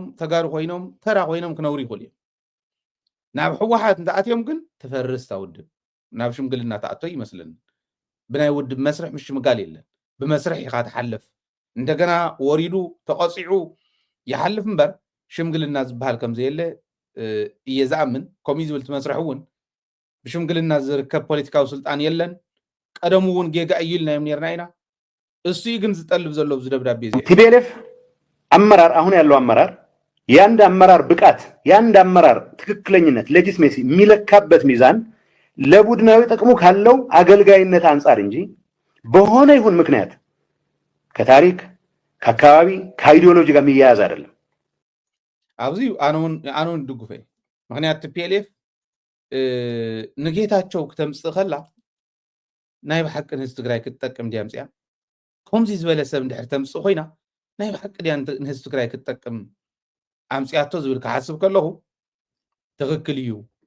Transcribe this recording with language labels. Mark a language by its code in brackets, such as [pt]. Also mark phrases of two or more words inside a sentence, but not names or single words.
[ti] ተጋሩ ኮይኖም ተራ ኮይኖም ክነብሩ ይኽእሉ እዮም ናብ ህወሓት እንተኣትዮም ግን ተፈርስ ታውድብ ናብ ሽምግልና ተኣቶ ይመስለኒ ብናይ ውድብ መስርሕ ምሽምጋል የለን ብመስርሕ ኢኻ ትሓልፍ እንደገና ወሪዱ ተቆፂዑ ይሓልፍ እምበር ሽምግልና ዝበሃል ከም ዘየለ እየ ዝኣምን ከምኡ ዝብል ትመስርሕ እውን ብሽምግልና ዝርከብ ፖለቲካዊ ስልጣን የለን ቀደሙ እውን ጌጋ እዩ ኢልናዮም ነርና ኢና እሱ ግን ዝጠልብ ዘሎ ብዚ ደብዳቤ እዚ [am] ቲፒኤልኤፍ አመራር አሁን ያለው አመራር የአንድ አመራር ብቃት የአንድ አመራር ትክክለኝነት ሌጂትሜሲ የሚለካበት ሚዛን ለቡድናዊ ጥቅሙ ካለው አገልጋይነት አንጻር እንጂ በሆነ ይሁን ምክንያት ከታሪክ ከአካባቢ ከአይዲዮሎጂ ጋር የሚያያዝ አይደለም። [ti] ኣብዚ ኣነውን ድጉፈ ምክንያት ቲፒኤልኤፍ ንጌታቸው ክተምፅእ ከላ ናይ ብሓቂ ንህዝቢ ትግራይ ክትጠቅም ድያ ምፅያ ከምዚ ዝበለ ሰብ እንድሕር ተምፅእ ኮይና ናይ ብሓቂ ድያ ንህዝቢ ትግራይ ክትጠቅም ኣምፅያቶ ዝብል ክሓስብ ከለኹ ትክክል እዩ